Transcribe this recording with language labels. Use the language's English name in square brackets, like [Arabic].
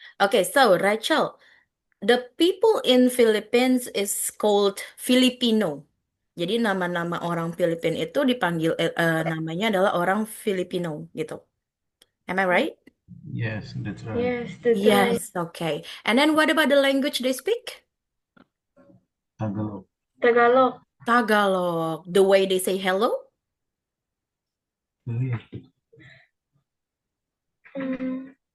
[English] Okay, so Rachel, the people in Philippines is called Filipino. [Indonesian] Jadi nama-nama orang Filipin itu dipanggil namanya adalah orang Filipino gitu. [English] Am I right? Yes, that's right. Yes, that's right. Yes, okay. And then what about the language they speak? Tagalog. Tagalog. Tagalog. The way they say hello? Really? Mm,